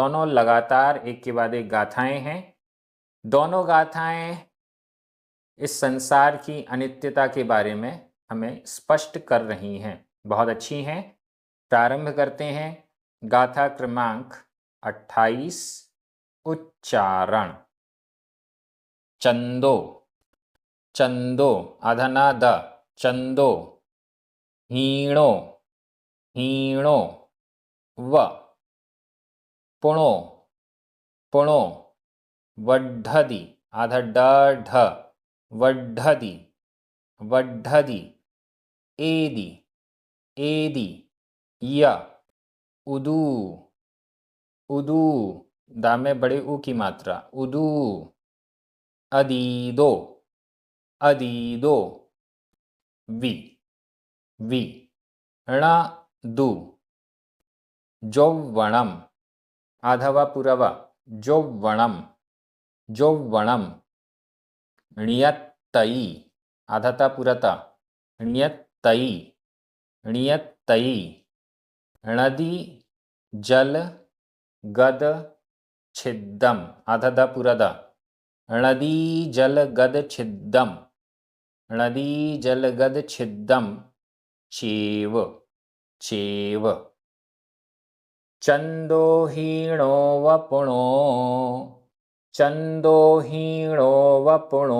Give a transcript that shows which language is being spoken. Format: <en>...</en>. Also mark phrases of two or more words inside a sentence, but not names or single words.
<hi>दोनों लगातार एक के बाद एक गाथाएं हैं। दोनों गाथाएं इस संसार की अनित्यता के बारे में हमें स्पष्ट कर रही हैं, बहुत अच्छी हैं। प्रारंभ करते हैं। गाथा क्रमांक 28। उच्चारण।</hi> <pra>चंदो, चंदो</pra> <hi>आधा द,</hi> <pra>चंदो। हीणो, हीणो व। पुणो, पुणो। वड्ढदि</pra> <hi>आधा ढ,</hi> <pra>वड्ढदि, वड्ढदि। एदि, एदि। य, उदू, उदू।</pra> <hi>दा में बड़े ऊ की मात्रा,</hi> <pra>उदू। अदीदो, अदीदो। वि, वि। णदु, जौव्वणम</pra> <hi>आधा व पूरा व,</hi> <pra>जौव्वणम, जौव्वणम।</pra> <hi>ण्यत्तयि आधा ता पूरा ता,</hi> <pra>ण्यत्तयि, ण्यत्तयि। णदि जल गद छिद्दम</pra> <hi>आधा द पूरा द,</hi> <pra>णदि जल गद छिद्दम, णदि जल गद छिद्दम। चेव, चेव। चंदोहीणो वपुणो, चंदोहीणो वपुणो।</pra>